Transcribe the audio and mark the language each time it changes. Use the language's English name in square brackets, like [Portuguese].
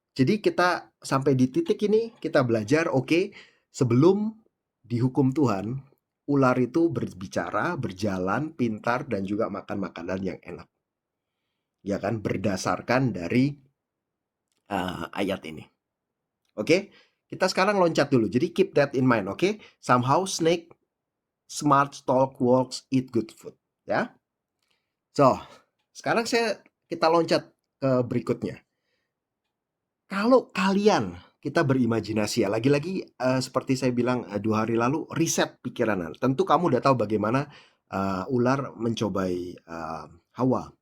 [Indonesian] Jadi kita sampai di titik ini, kita belajar, oke, sebelum dihukum Tuhan, ular itu berbicara, berjalan, pintar, dan juga makan makanan yang enak. Ya kan? Berdasarkan dari ayat ini. Oke? Kita sekarang loncat dulu. Jadi [English] keep that in mind, oke? Somehow snake smart talk walks eat good food, ya. [Indonesian] So, sekarang kita loncat ke berikutnya. Kalau kalian, kita berimajinasi ya, lagi-lagi seperti saya bilang 2 hari lalu, riset pikiran. Tentu kamu udah tahu bagaimana ular mencobai Hawa.